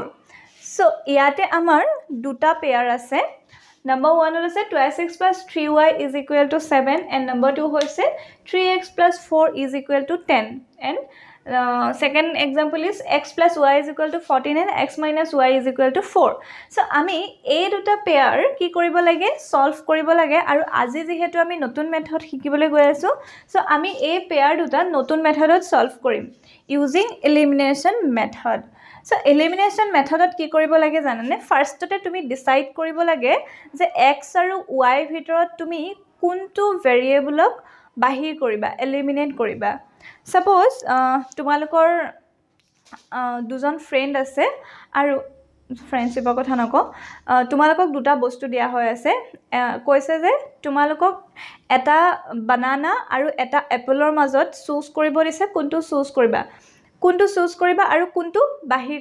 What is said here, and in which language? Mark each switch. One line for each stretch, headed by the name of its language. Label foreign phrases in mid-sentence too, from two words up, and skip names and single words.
Assamese: So ইয়াত আমাৰ দুটা pair আছে.
English: Number 1 is 2x plus 3y is equal to 7 and number 2 is 3x plus 4 is equal to 10 and second example is x plus y is equal to 14 and x minus y is equal to 4
Assamese: so আমি এই দুটা pair কি কৰিব লাগে solve কৰিব লাগে আৰু আজি যিহেতু আমি নতুন method শিকিবলৈ গৈ আছোঁ so আমি এই pair দুটা নতুন methodত solve কৰিম
English: using elimination method
Assamese: So
English: elimination methodot
Assamese: কি কৰিব লাগে জানানে ফাৰ্ষ্টতে তুমি ডিসাইড কৰিব লাগে যে x আৰু y ভিতৰত তুমি কোনটো ভেৰিয়েবলক বাহিৰ কৰিবা এলিমিনেট কৰিবা সাপোজ তোমালোকৰ দুজন ফ্ৰেন্ড আছে আৰু ফ্ৰেন্ডশিপৰ কথা নকও তোমালোকক দুটা বস্তু দিয়া হৈ আছে কৈছে যে তোমালোকক এটা বানানা আৰু এটা এপলৰ মাজত চুজ কৰিব দিছে কোনটো চুজ কৰিবা কোনটো চুজ কৰিবা আৰু কোনটো বাহিৰ